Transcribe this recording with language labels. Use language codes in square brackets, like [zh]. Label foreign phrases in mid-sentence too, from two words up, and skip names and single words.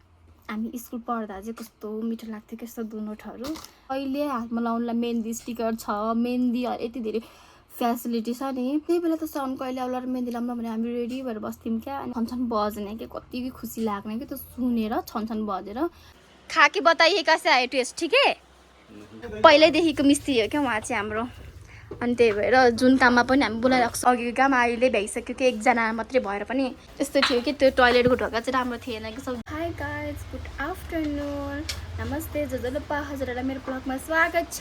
[ne] हामी स्कुल पढ्दा चाहिँ कस्तो मिठो लाग्थ्यो कस्तो दुनोटहरू। अहिले हातमा लाउनुलाई मेहन्दी स्टिकर छ, मेहन्दी यति धेरै फेसिलिटी छ नि। त्यही बेला त साउन्डको अहिले आउला मेहन्दी लाउनु भने हामी रेडी भएर बस्थ्यौँ क्या। अनि छनछन बज्ने कि कति खुसी लाग्ने कि त्यो सुनेर छनछन बजेर। [hi] खा के बताइए कैसे आयो टेस्ट ठीक है। [ne] पहिल्यैदेखिको मिस्त्री हो क्या उहाँ चाहिँ हाम्रो। अनि त्यही भएर जुन काममा पनि हामी बोलाइरहेको छ। अघिको काम अहिले भइसक्यो कि एकजना मात्रै भएर पनि त्यस्तो थियो कि त्यो टोइलेटको ढोका चाहिँ राम्रो थिएन कि सब। [en] hi guys good afternoon [ne] नमस्ते जसले हजुरहरूलाई मेरो ब्लगमा स्वागत छ।